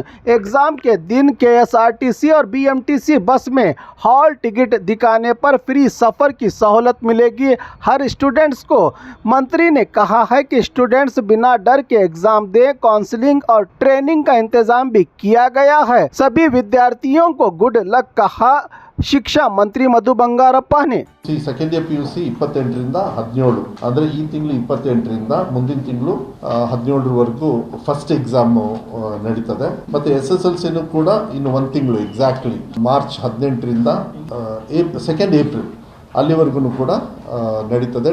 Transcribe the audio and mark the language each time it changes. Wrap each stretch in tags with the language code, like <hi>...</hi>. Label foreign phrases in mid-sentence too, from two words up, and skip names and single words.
<hi>एग्जाम के दिन केएसआरटीसी और बीएमटीसी बस में हॉल टिकट दिखाने पर फ्री सफ़र की सहूलत मिलेगी हर स्टूडेंट्स को। मंत्री ने कहा है कि स्टूडेंट्स बिना डर के एग्जाम दें। काउंसलिंग और ट्रेनिंग का इंतजाम भी किया गया है। सभी विद्यार्थियों को</hi> <en>good luck</en> <hi>कहा शिक्षा मंत्री मधु बंगारप्पा ने</hi> <en>second year</en> <kn>PUC 28ರಿಂದ 17 ಅಂದ್ರೆ ಈ ತಿಂಗಳು 28ರಿಂದ ಮುಂದಿನ ತಿಂಗಳು 17ರವರೆಗೂ</kn> <en>first exam</en> <kn>ನಡೀತದೆ. ಮತ್ತೆ SSLC ನು ಕೂಡ ಇನ್ನು ಒಂದು ತಿಂಗಳು ಎಕ್ಸಾಕ್ಟ್ಲಿ ಮಾರ್ಚ್ 18ರಿಂದ 2 ಏಪ್ರಿಲ್ ಅಲ್ಲಿವರೆಗೂ ಕೂಡ ನಡೀತದೆ.</kn>